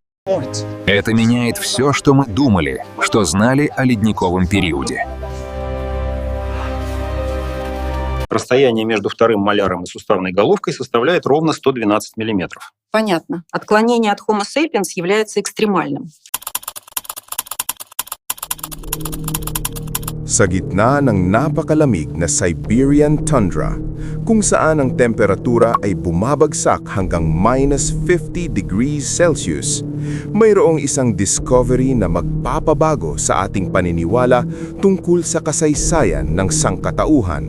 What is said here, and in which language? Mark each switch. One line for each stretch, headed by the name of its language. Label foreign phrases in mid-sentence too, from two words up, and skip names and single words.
Russian: Это меняет все, что мы думали, что знали о ледниковом периоде. Расстояние между вторым маляром и суставной головкой составляет ровно 112 миллиметров. Понятно. Отклонение от Homo sapiens является экстремальным.
Filipino: Sa gitna ng napakalamig na Siberian tundra, kung saan ang temperatura ay bumabagsak hanggang -50
English: degrees Celsius,
Filipino: mayroong isang discovery na magpapabago sa ating paniniwala tungkol sa kasaysayan ng sangkatauhan.